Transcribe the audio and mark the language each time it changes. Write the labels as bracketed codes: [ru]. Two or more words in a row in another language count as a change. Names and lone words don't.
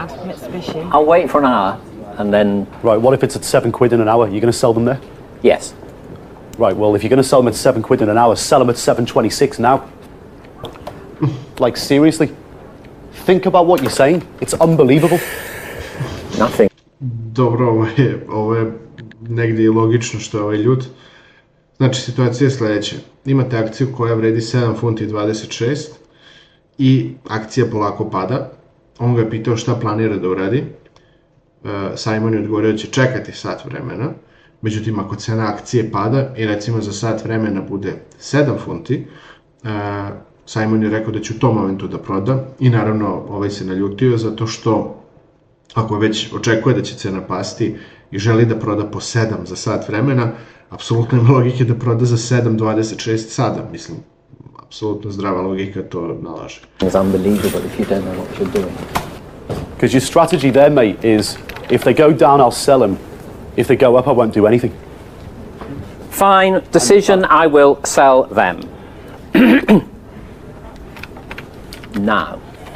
[en] I'll wait for an hour and then... Right, what if it's at £7 in an hour? You're going to sell them there? Yes. Right, well, if you're going to sell them at £7 in an hour, sell them at 7.26 now. Like, seriously? Think about what you're saying. It's unbelievable. Nothing. [sr] Dobro, ovo je negdje i logično što je ovaj ljud. Znači, situacija je sljedeća. Imate akciju koja vredi 7 funti 26 i akcija polako pada. On ga je pitao šta planira da uradi. Simon je odgovorio da će čekati sat vremena. Međutim, ako cena akcije pada i recimo za sat vremena bude 7 funti, Simon je rekao da će u tom momentu da proda i naravno ovaj se naljutio zato što ako već očekuje da će cena pasti i želi da proda po 7 za sat vremena, apsolutno ima logike da proda za 7.26 sada, mislim, apsolutno zdrava logika to nalaže. [en] It's unbelievable if you don't know what you're doing. Because your strategy there, mate, is if they go down, I'll sell them. If they go up, I won't do anything. Fine, decision, I will sell them. Now.